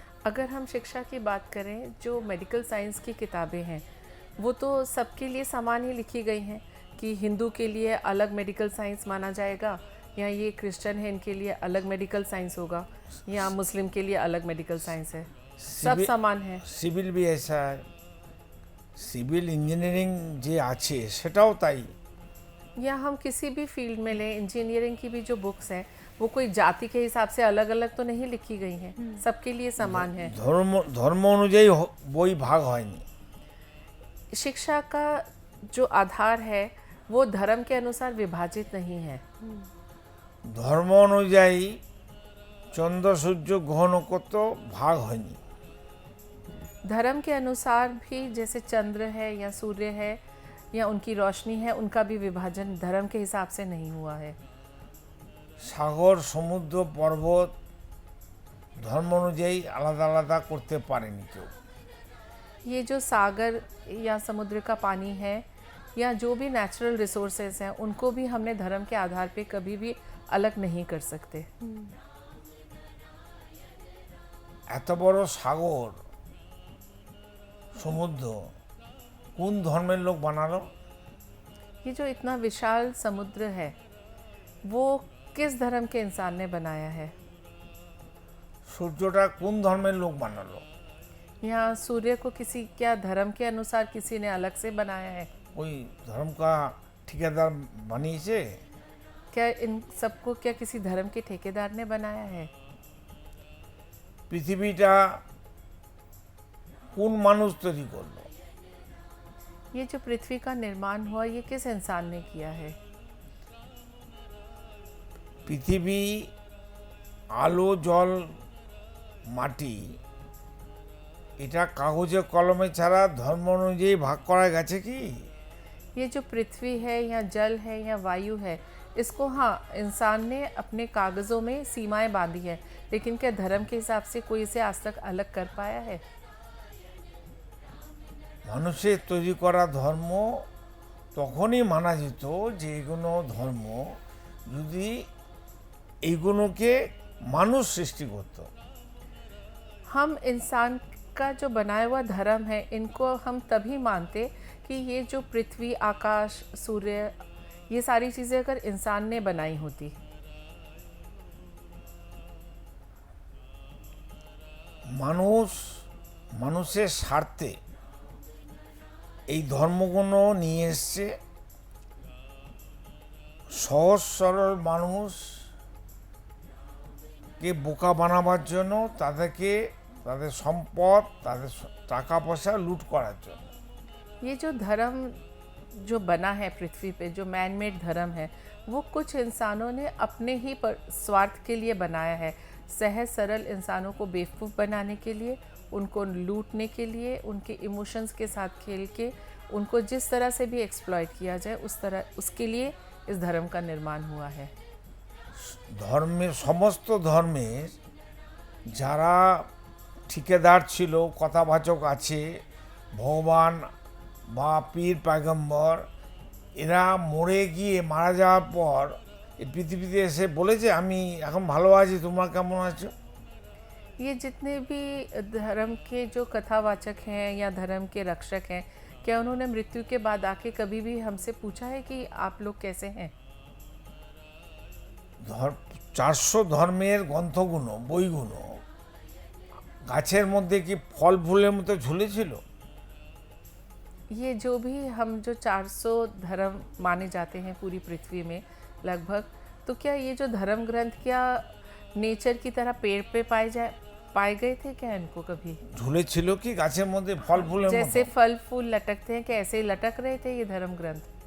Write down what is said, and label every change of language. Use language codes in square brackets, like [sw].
[hi] अगर हम शिक्षा की बात करें, जो मेडिकल साइंस की किताबें हैं वो तो सबके लिए समान ही लिखी गई हैं कि हिंदू के लिए अलग मेडिकल साइंस माना जाएगा, या ये क्रिश्चियन है इनके लिए अलग मेडिकल साइंस होगा, या मुस्लिम के लिए अलग मेडिकल साइंस है। सब समान है। [bn] সিভিল [hi] भी ऐसा है, [bn] সিভিল इंजीनियरिंग যে আছে সেটাও তাই। [hi] या हम किसी भी फील्ड में लें, इंजीनियरिंग की भी जो बुक्स हैं वो कोई जाति के हिसाब से अलग अलग तो नहीं लिखी गई हैं, सबके लिए समान है। [bn] ধর্ম অনুযায়ী বই ভাগ হয়নি। [hi] शिक्षा का जो आधार है वो धर्म के अनुसार विभाजित नहीं है। [bn] ধর্ম অনুযায়ী চন্দ্র সূর্য গ্রহ নক্ষত্র ভাগ হয়নি। [hi] धर्म के अनुसार भी जैसे चंद्र है या सूर्य है या उनकी रोशनी है, उनका भी विभाजन धर्म के हिसाब से नहीं हुआ है। [bn] সাগর সমুদ্র পর্বত ধর্ম অনুযায়ী আলাদা আলাদা করতে পারেনি কেউ। [hi] ये जो सागर या समुद्र का पानी है या जो भी नेचुरल रिसोर्सेज हैं, उनको भी हमने धर्म के आधार पे कभी भी अलग नहीं कर सकते। [bn] এত বড় সাগর সমুদ্র কোন ধর্মের লোক বানালো? [hi] ये जो इतना विशाल समुद्र है वो किस धर्म के इंसान ने बनाया है? [bn] সূর্যটা কোন ধর্মের লোক বানালো? [hi] यहाँ सूर्य को किसी क्या धर्म के अनुसार किसी ने अलग से बनाया है? कोई धर्म का ठेकेदार [bn] বানিয়েছে? [hi] क्या इन सबको क्या किसी धर्म के ठेकेदार ने बनाया है? [bn] পৃথিবীটা কোন মানুষ তৈরি করলো? [hi] ये जो पृथ्वी का निर्माण हुआ ये किस इंसान ने किया है? [bn] পৃথিবী, আলো, জল, মাটি, এটা কাগজে কলমে ছাড়া ধর্ম অনুযায়ী ভাগ করা গেছে কি? [hi] ये जो पृथ्वी है या जल है या वायु है, इसको हाँ इंसान ने अपने कागज़ों में सीमाएं बांधी है, लेकिन क्या धर्म के हिसाब से कोई इसे आज तक अलग कर पाया है? [bn] মানুষের তৈরি করা ধর্ম তখনই মানা যেত যে এগুলো ধর্ম যদি এইগুলোকে মানুষ সৃষ্টি করত। [hi] हम इंसान का जो बनाया हुआ धर्म है इनको हम तभी मानते कि ये जो पृथ्वी, आकाश, सूर्य, ये सारी चीज़ें अगर इंसान ने बनाई होती। [bn] মানুষের স্বার্থে এই ধর্মগুলো নিয়ে এসছে। সহজ সরল মানুষকে বোকা বানাবার জন্য, তাদের সম্পদ, তাদের টাকা পয়সা লুট করার জন্য। [hi] ये जो धर्म जो बना है पृथ्वी पे, जो मैन मेड धर्म है, वो कुछ इंसानों ने अपने ही स्वार्थ के लिए बनाया है। सहज सरल इंसानों को बेवकूफ़ बनाने के लिए, उनको लूटने के लिए, उनके इमोशंस के साथ खेल के उनको जिस तरह से भी एक्सप्लॉइट किया जाए उस तरह, उसके लिए इस धर्म का निर्माण हुआ है। [bn] ধর্মের সমস্ত ধর্মের যারা ঠিকাদার ছিল, কথাবাচক আছে, ভগবান বা পীর পয়গম্বর, এরা মরে গিয়ে মারা যাওয়ার পর এই পৃথিবীতে এসে বলেছে আমি এখন ভালো আছি, তোমরা কেমন আছো? [hi] ये जितने भी धर्म के जो कथावाचक हैं या धर्म के रक्षक हैं, क्या उन्होंने मृत्यु के बाद आके कभी भी हमसे पूछा है कि आप लोग कैसे हैं? [bn] 400 ধর্মের গ্রন্থগুলো, বইগুলো গাছের মধ্যে কি ফল ফুলের মতো ঝুলেছিল? [hi] ये जो भी हम जो 400 धर्म माने जाते हैं पूरी पृथ्वी में लगभग, तो क्या ये जो धर्म ग्रंथ क्या नेचर की तरह पेड़ पे पाए गए थे क्या इनको कभी? [bn] ঝুলেছিল কি গাছের মধ্যে ফল ফুলের [hi] जैसे [bn] মতো? [hi] फल फूल लटकते हैं, क्या ऐसे ही लटक रहे थे ये धर्म ग्रंथ?